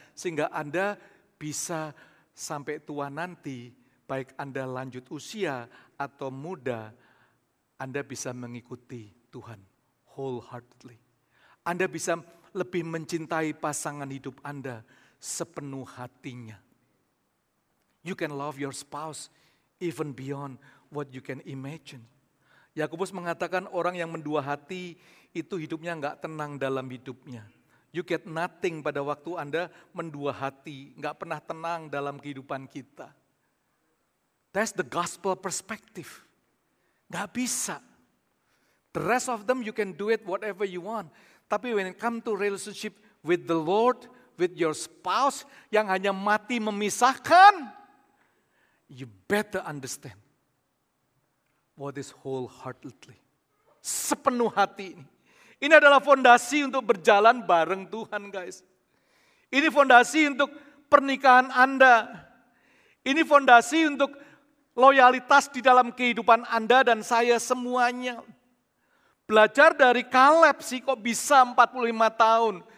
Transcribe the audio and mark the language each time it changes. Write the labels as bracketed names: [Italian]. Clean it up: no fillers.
[Indonesian] Sehingga Anda bisa sampai tua nanti, baik Anda lanjut usia atau muda, Anda bisa mengikuti Tuhan wholeheartedly. Anda bisa lebih mencintai pasangan hidup Anda sepenuh hatinya. [English] You can love your spouse even beyond what you can imagine. [Indonesian] Yakobus mengatakan orang yang mendua hati itu hidupnya enggak tenang dalam hidupnya. [English] You get nothing [Indonesian] pada waktu Anda mendua hati, enggak pernah tenang dalam kehidupan kita. [English] That's the gospel perspective. [Indonesian] Enggak bisa. [English] The rest of them you can do it whatever you want. [Indonesian] Tapi [English] when it comes to relationship with the Lord, with your spouse [Indonesian] yang hanya mati memisahkan, [English] you better understand what is wholeheartedly. [Indonesian] Sepenuh hati ini. Ini adalah fondasi untuk berjalan bareng Tuhan, guys. Ini fondasi untuk pernikahan Anda. Ini fondasi untuk loyalitas di dalam kehidupan Anda dan saya semuanya. Belajar dari Kaleb sih kok bisa 45 tahun.